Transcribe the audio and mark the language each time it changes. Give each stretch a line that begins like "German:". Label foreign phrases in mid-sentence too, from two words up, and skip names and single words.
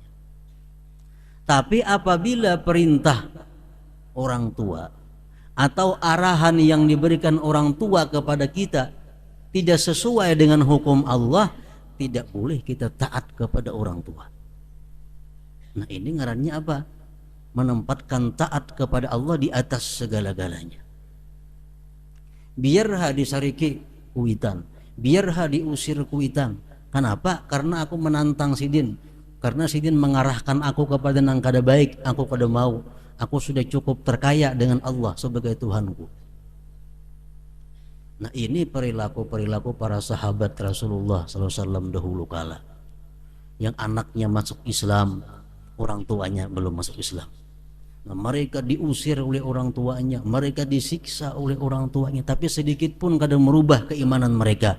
Indonesian: Tapi apabila perintah orang tua atau arahan yang diberikan orang tua kepada kita tidak sesuai dengan hukum Allah, tidak boleh kita taat kepada orang tua. Nah, ini ngarannya apa? Menempatkan taat kepada Allah di atas segala-galanya.
Banjar: Biar disariki kuitan, biar diusir kuitan.
Indonesian: Kenapa?
Banjar: Karena aku menantang sidin. Karena sidin mengarahkan aku kepada nang kada baik, aku kada mau.
Indonesian: Aku sudah cukup terkaya dengan Allah sebagai Tuhanku. Nah, ini perilaku-perilaku para sahabat Rasulullah SAW dahulu kala. Yang anaknya masuk Islam, orang tuanya belum masuk Islam. Nah, mereka diusir oleh orang tuanya, mereka disiksa oleh orang tuanya, tapi sedikit pun kadang merubah keimanan mereka.